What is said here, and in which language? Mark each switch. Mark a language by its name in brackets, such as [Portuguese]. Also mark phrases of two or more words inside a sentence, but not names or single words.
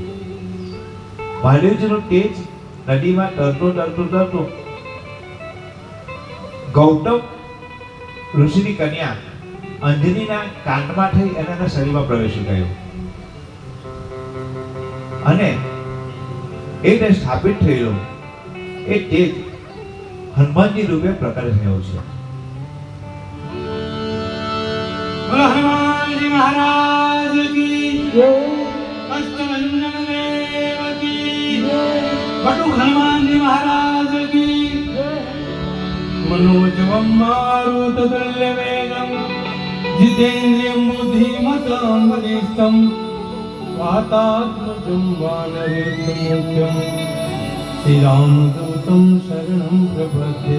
[Gujarati] મહાદેવજીનું તેજ નદીમાં તરતું ગૌતમ ઋષિની કન્યા અંજનીના કાંડમાં થઈ અને એના શરીરમાં પ્રવેશી ગયો અને એને સ્થાપિત થયેલો એ તેજ હનુમાનજી રૂપે પ્રકટ થયો છે. [Hindi] हनुमानजी महाराज की जय, अष्टभुजन देव की जय, बटुक हनुमानजी महाराज की जय. [Sanskrit] मनोजवं मारुततुल्यवेगं जितेन्द्रियं बुद्धिमतां वरिष्ठं वातात्मजं वानरेन्द्रमुख्यं श्रीरामदूतं शरणं प्रपद्ये.